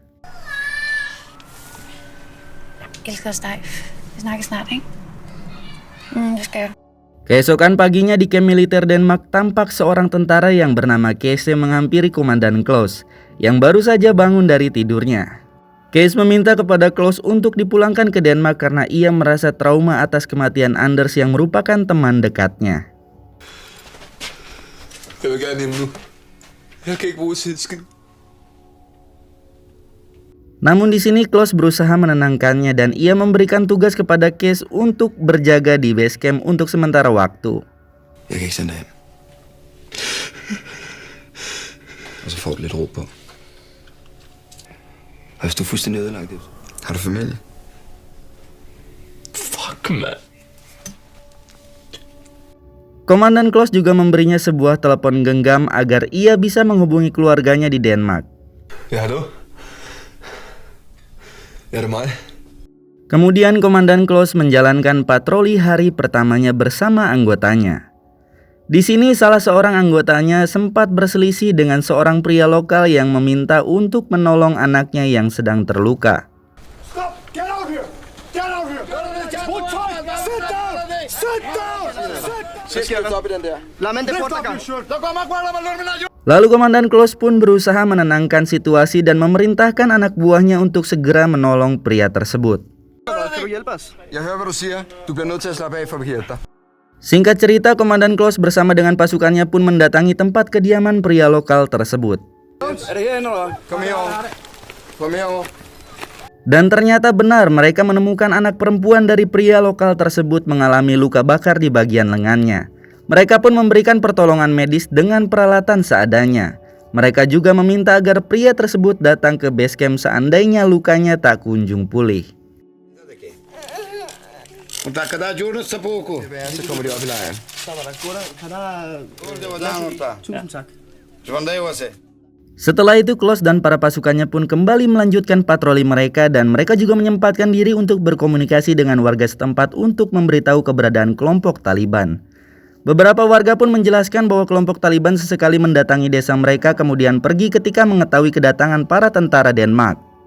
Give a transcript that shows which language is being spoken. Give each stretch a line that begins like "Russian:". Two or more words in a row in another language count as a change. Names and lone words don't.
Indonesian: Keesokan paginya di kamp militer Denmark, tampak seorang tentara yang bernama Kees menghampiri Komandan Claus yang baru saja bangun dari tidurnya. Kees meminta kepada Claus untuk dipulangkan ke Denmark karena ia merasa trauma atas kematian Anders yang merupakan teman dekatnya.
Danish: Jeg vil gerne hjem nu. Jeg kan ikke bruge tid.
Indonesian: Namun di sini Klaus berusaha menenangkannya dan ia memberikan tugas kepada Cees untuk berjaga di
English: base camp
Indonesian: untuk sementara waktu.
Danish: Jeg kan ikke sende dig hen. Og så får du lidt ro på. Og hvis du er fuldstændig ødelagt, har du familie?
English: Fuck, man.
Indonesian: Komandan Klaus juga memberinya sebuah telepon genggam agar ia bisa menghubungi keluarganya di Denmark.
Danish: Ja, hallo? Ja, det er mig.
Indonesian: Kemudian Komandan Klaus menjalankan patroli hari pertamanya bersama anggotanya. Di sini salah seorang anggotanya sempat berselisih dengan seorang pria lokal yang meminta untuk menolong anaknya yang sedang terluka.
English: Stop! Get out here! Get out here! Hold tight! Sit down! Sit down!
Indonesian: Lalu Komandan Klaus pun berusaha menenangkan situasi dan memerintahkan anak buahnya untuk segera menolong pria tersebut.
Danish: Jeg hører, hvad du siger. Du bliver nødt til at slappe af, for vi kan hjælpe dig.
Indonesian: Singkat cerita, Komandan Klaus bersama dengan pasukannya pun mendatangi tempat kediaman pria lokal tersebut.
Danish: Kom herover. Kom herover.
Indonesian: Dan ternyata benar mereka menemukan anak perempuan dari pria lokal tersebut mengalami luka bakar di bagian lengannya. Mereka pun memberikan pertolongan medis dengan peralatan seadanya. Mereka juga meminta agar pria tersebut datang ke
English: base camp
Indonesian: seandainya lukanya tak kunjung pulih.
Danish: Så kommer de op i lejren.
Indonesian: Setelah itu Klaus dan para pasukannya pun kembali melanjutkan patroli mereka dan mereka juga menyempatkan diri untuk berkomunikasi dengan warga setempat untuk memberitahu keberadaan kelompok Taliban. Beberapa warga pun menjelaskan bahwa kelompok Taliban sesekali mendatangi desa mereka kemudian pergi ketika mengetahui kedatangan para tentara Denmark.